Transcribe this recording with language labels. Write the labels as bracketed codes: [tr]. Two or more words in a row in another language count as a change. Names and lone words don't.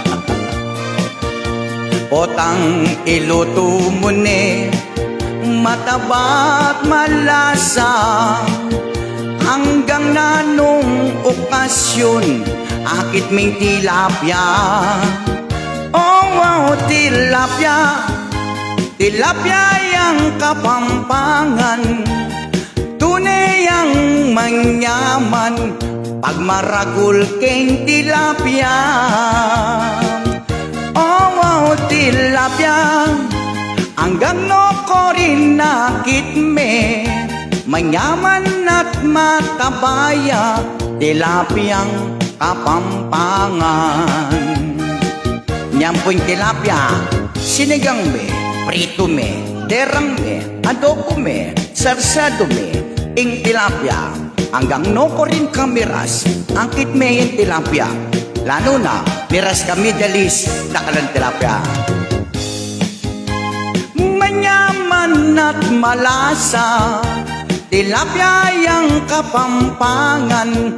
[pam] Potang iluto mo ne, mataba't malasa. Hanggang na nung okasyon, akit may tilapia. [en] Oh, wow, tilapia, [pam] tilapia yang Kapampangan. Tunay ang manyaman, pag maragul keng tilapia. [en] Oh, wow, [pam] tilapia, hanggang no ko rin nakit me. Manyaman at matabaya, tilapiyang Kapampangan. Nyampoy tilapia, sinigang me, prito me, derang me, adobo me, sarsado me, ing tilapia. Hanggang no ko rin kamiras, angkit me yung tilapia. Lalo na, miras kami dalis, nakalang tilapia. Manyaman at malasa, tilapia yang Kapampangan.